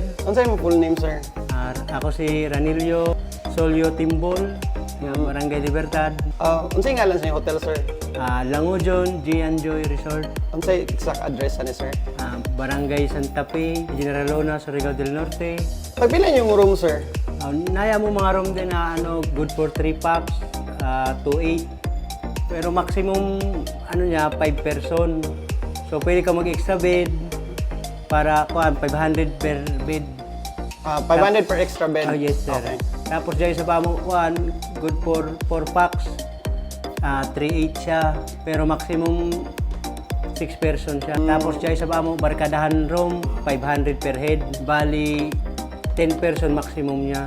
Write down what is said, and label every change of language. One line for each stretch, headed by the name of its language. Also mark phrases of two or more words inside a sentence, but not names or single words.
Cebuano: Unsa imong
English: full name
Cebuano: sir? Ako si Ranilio Solio Timbol, ng Barangay Libertad. Unsay ngalan sa inyong hotel sir? Langujon G&Joy Resort, Unsay
English: exact address
Cebuano: ani sir? Barangay Santa Fe, General Luna, Surigao del Norte. Pagpila yung room sir? Naya mo mga room din na
English: good for 3 packs,
Cebuano: 2-8. Pero maximum niya 5 person. So pwede ka mag-extra bed para 500
English: per bed. 500 per extra bed? Yes sir. Okay.
Cebuano: Tapos dyan sa pamo,
English: good for 4 packs.
Cebuano: 3-8 siya, pero maximum 6 person siya. Tapos dyan sa pamo, barkadahan room, 500
English: per head.
Cebuano: Bali, 10 person maximum niya.